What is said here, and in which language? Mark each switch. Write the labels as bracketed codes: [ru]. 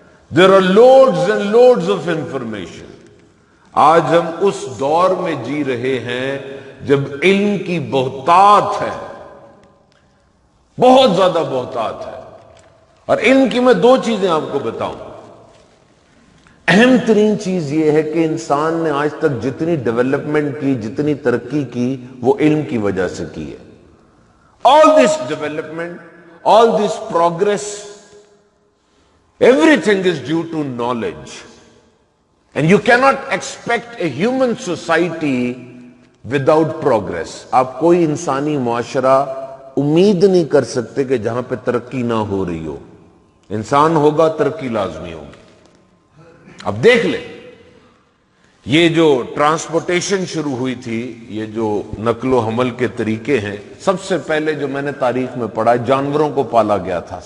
[en] There are loads and loads of information. [ur] آج ہم اس دور میں جی رہے ہیں جب علم کی بہتات ہے، بہت زیادہ بہتات ہے. اور علم کی میں دو چیزیں آپ کو بتاؤں. اہم ترین چیز یہ ہے کہ انسان نے آج تک جتنی ڈیولپمنٹ کی، جتنی ترقی کی، وہ علم کی وجہ سے کی ہے. [en] All this development, all this progress, everything is due to knowledge. And you cannot expect a human society without progress. [ur] آپ کوئی انسانی معاشرہ امید نہیں کر سکتے کہ جہاں پہ ترقی نہ ہو رہی ہو. انسان ہوگا، ترقی لازمی ہوگی. اب دیکھ لیں، یہ جو ٹرانسپورٹیشن شروع ہوئی تھی، یہ جو نقل و حمل کے طریقے ہیں، سب سے پہلے جو میں نے تاریخ میں پڑھا جانوروں کو پالا گیا تھا.